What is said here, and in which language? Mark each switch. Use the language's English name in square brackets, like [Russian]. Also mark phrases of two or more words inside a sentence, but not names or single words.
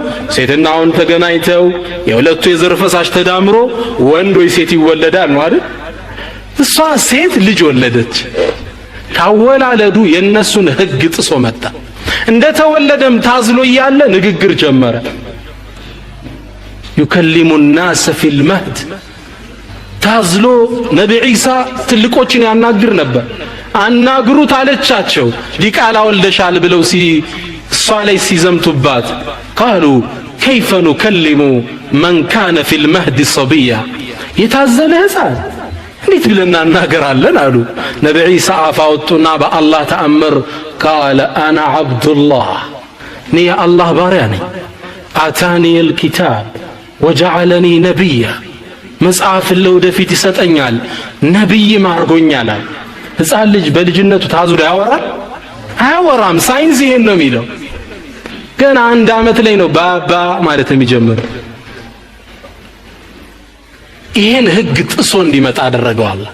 [Amharic] ሴትና ወንድ ተገናኝተው የሁለቱ የዘር ፈሳሽ ተዳምሮ ወንድ ወይ ሴት ይወለዳል ነው አይደል? እሷ ሴት ልጅ ወለደች። ካወላለዱ የነሱን ህግ ጥሶ መጣ። እንደተወለደም ታዝሎ እያለ ንግግር ጀመረ። [Arabic] يكلم الناس في المهد [Amharic] ታዝሎ ነቢ ዒሳ ትልቆችን ያናግር ነበር። አናግሩት አለቻቸው። ዲቃላ ወልደሻል ብለው እሷ ላይ ሲዘምቱባት [Arabic] قالوا كيف نكلم من كان في المهد صبيا፣ [Amharic] የታዘለ ህፃን እንዴት ብለን እናናገራለን አሉ። ነቢ ዒሳ አፋውጡና በአላህ ተአምር [Arabic] قال انا عبد الله፣ [Amharic] እኔ የአላህ ባሪያ ነኝ። [Arabic] آتاني الكتاب وجعلني نبيا፣ [Amharic] መጽሐፍን ለወደፊት ይሰጠኛል ነቢይ ማርጎኛል። ህፃን ልጅ በልጅነቱ ታዝሎ ያወራል? አያወራም። ሳይንስ ይሄን ነው የሚለው። ገና 1 ዓመት ላይ ነው ባባ ማለት የሚጀምረው። ይሄን ህግ ጥሶ እንዲመጣ አደረገው አላህ።